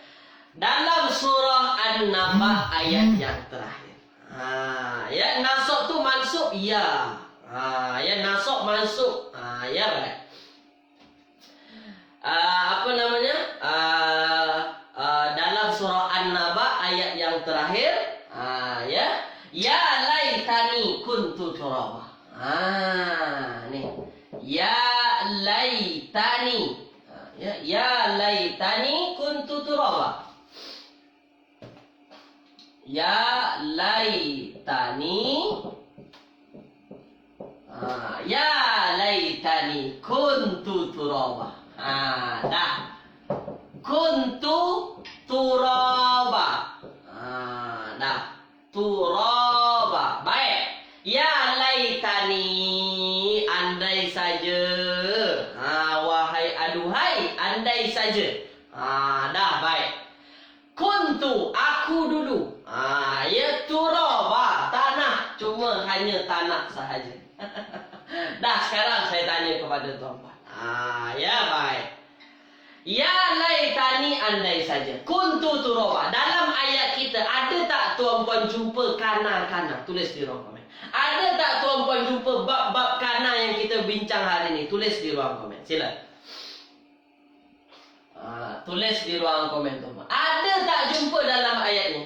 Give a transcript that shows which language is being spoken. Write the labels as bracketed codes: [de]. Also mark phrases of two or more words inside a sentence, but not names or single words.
[ms] Dalam surah An-Naba ayat yang terakhir. Ya, nasab tu mansub ya. Ya, nasab mansub. Ya, baik. Apa namanya? Dalam surah An-Naba ayat yang terakhir, ya. [ar] يا ليتني كنت ترابا. Nih. يا ليتني. يا ليتني كنت ترابا. يا ليتني. يا ليتني كنت ترابا. Dah. كنت ترابا. [ms] Dah. Turaba. Baik. [ar] يا ليتني, [ms] andai saja. Wahai aduhai, andai saja. Dah, baik. Kuntu, aku dulu. Ya turaba, tanah. Cuma hanya tanah sahaja. Dah, sekarang saya tanya kepada tuan-tuan. Ya, baik. [ar] يا ليتني, [ms] andai saja. [ar] كنت ترابا. [ms] Dalam ayat kita, ada tak tuan-puan jumpa kana-kana? Tulis di ruang komen. Ada tak tuan-puan jumpa bab-bab kana yang kita bincang hari ini? Tulis di ruang komen. Sila. Tulis di ruang komen tuan-puan. Ada tak jumpa dalam ayat ini?